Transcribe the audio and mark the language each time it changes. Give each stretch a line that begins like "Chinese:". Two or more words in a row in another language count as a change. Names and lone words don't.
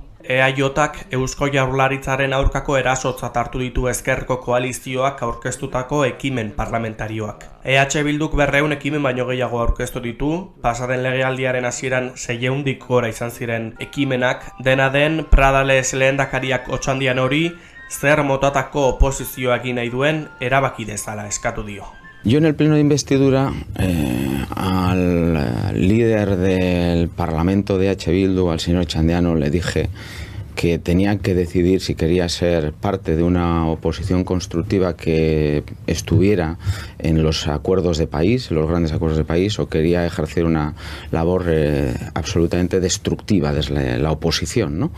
Basque: EAJak Eusko Jaurlaritzaren aurkako erasotzat hartu ditu ezkerreko koalizioak aurkeztutako ekimen parlamentarioak. EH Bilduk 200 ekimen baino gehiago aurkeztu ditu, pasaden legealdiaren hasieran 600 gora izan ziren ekimenak, dena den Pradales lehendakariak Otxandian hori zer motatako oposizioa egin nahi duen erabaki dezala eskatu dio.
Spanish: Yo en el pleno de investidura al líder del Parlamento de EH Bildu, al señor Otxandiano, le dije que tenía que decidir si quería ser parte de una oposición constructiva que estuviera en los acuerdos de país, en los grandes acuerdos de país, o quería ejercer una labor absolutamente destructiva desde la oposición, ¿no?